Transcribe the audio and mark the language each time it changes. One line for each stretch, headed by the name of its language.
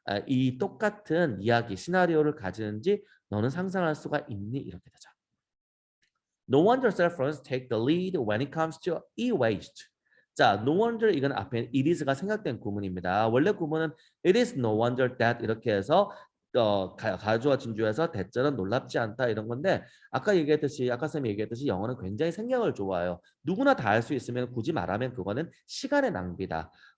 Korean: 이 똑같은 이야기, 시나리오를 가지는지 너는 상상할 수가 있니? 이렇게 되죠.
English: No wonder cell phones take the lead when it comes to e-waste.
Korean: 자, no wonder 이건 앞에 it is가 생략된 구문입니다. 원래 구문은
English: it is no wonder that
Korean: 이렇게 해서 가주어 진주에서 대절은 놀랍지 않다 이런 건데 아까 쌤이 얘기했듯이 영어는 굉장히 생략을 좋아해요. 누구나 다 할 수 있으면 굳이 말하면 그거는 시간의 낭비다.